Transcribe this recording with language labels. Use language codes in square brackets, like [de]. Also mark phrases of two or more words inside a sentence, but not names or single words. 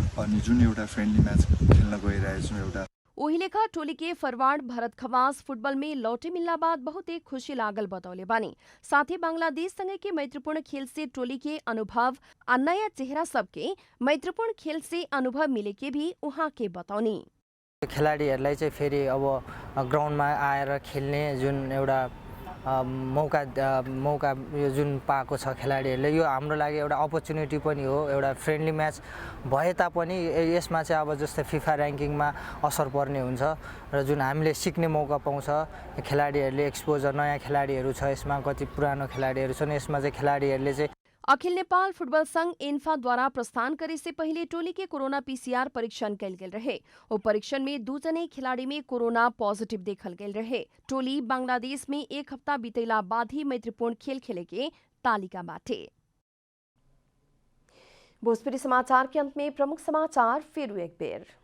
[ne] अनि जुन एउटा [en] friendly match [ne] खेल्न गइरहेछौँ एउटा [bho] ओहिलेखा टोली के फरवार्ड भरत खवास फुटबॉल में लौटे मिलना बाद बहुत एक खुशी लागल बतौले बानी। साथ ही बांग्लादेश संगे के मैत्रीपूर्ण खेल से टोली के अनुभव आ नया चेहरा सबके मैत्रीपूर्ण खेल से अनुभव मिले के भी उहाँ के बताउनी। [ne] खेलाडीहरूलाई चाहिँ फेरि अब ग्राउन्डमा आएर खेल्ने जुन एउटा मौका यो जुन पाएको छ खेलाडीहरूले, यो हाम्रो लागि एउटा अपर्च्युनिटी पनि हो। एउटा [en] friendly match [ne] भए तापनि यसमा चाहिँ अब जस्तै फिफा ऱ्याङ्किङमा असर पर्ने हुन्छ र जुन हामीले सिक्ने मौका पाउँछ। खेलाडीहरूले एक्सपोजर, नयाँ खेलाडीहरू छ यसमा, कति पुरानो खेलाडीहरू छन् यसमा चाहिँ खेलाडीहरूले चाहिँ [bho] अखिल नेपाल फुटबॉल संघ इन्फा द्वारा प्रस्थान करे से पहले टोली के कोरोना पीसीआर परीक्षण कैल गेल रहे। वो परीक्षण में 2 जने खिलाड़ी में कोरोना पॉजिटिव देखल गेल रहे। टोली बांग्लादेश में एक हफ्ता बीतेला बाद ही मैत्रीपूर्ण खेल खेले के तालिका बाटे। भोजपुरी समाचार के अंत में प्रमुख समाचार फिर एक बेर।